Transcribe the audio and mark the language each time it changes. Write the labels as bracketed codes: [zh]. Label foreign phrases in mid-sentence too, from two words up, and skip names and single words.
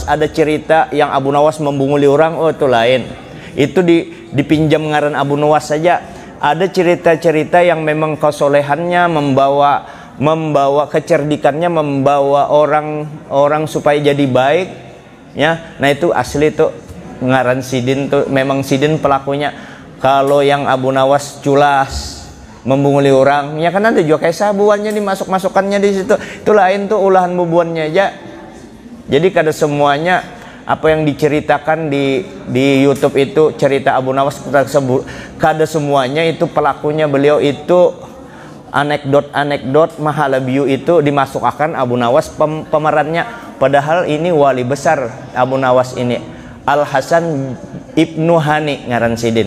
[bjn] Ada cerita yang Abu Nawas membunguli orang, oh itu lain, itu dipinjam ngaran Abu Nawas saja. [id] Ada cerita-cerita yang memang kesolehannya membawa kecerdikannya, membawa orang supaya jadi baik, ya. [bjn] Nah itu asli tuh ngaran sidin tuh, memang sidin pelakunya. Kalau yang Abu Nawas culas membunguli orang, ya kan nanti juga kayak sabuannya dimasukkannya di situ. Itu lain tuh ulahan bubuannya aja. Jadi kada semuanya apa yang diceritakan di YouTube itu cerita Abu Nawas tersebut, kada semuanya itu pelakunya beliau itu anekdot mahalabiu itu dimasukkan Abu Nawas pemerannya. Padahal ini wali besar Abu Nawas ini, Al Hasan Ibnu Hani ngaran sidin.